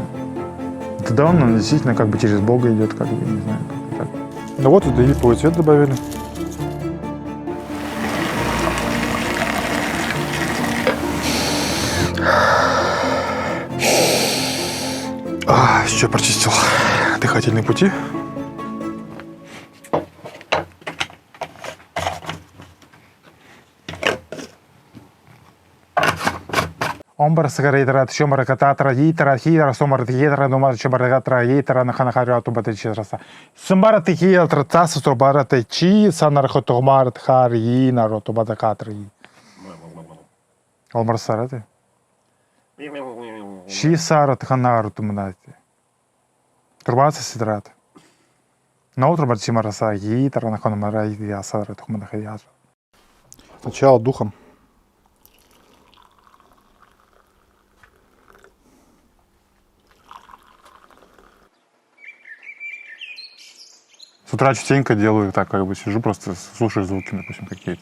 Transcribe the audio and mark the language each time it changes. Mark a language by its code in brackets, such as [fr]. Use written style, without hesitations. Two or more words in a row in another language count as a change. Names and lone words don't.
[ru] Тогда он действительно как бы через Бога идет, как бы, не знаю, как так. Ну вот, и липовый цвет добавили. Еще прочистил дыхательные пути. Омбар сагарейтрат, шомаракататра, йитра, хира, сомаратхитра, думар, шомаракатра, йитра, наханахариату батичраса. Сомаратхитра, таса, собаратичи, санархотомарат, хари, нароту батакатри. Омбар сараты. Ши сарат ханаруту мнати. Турбация сидрат. На утро батичимараса, йитра, наханамарайдия, сарат хуманахаяжа. Сначала духом. С утра частенько делаю так, как бы сижу, просто слушаю звуки, допустим, какие-то.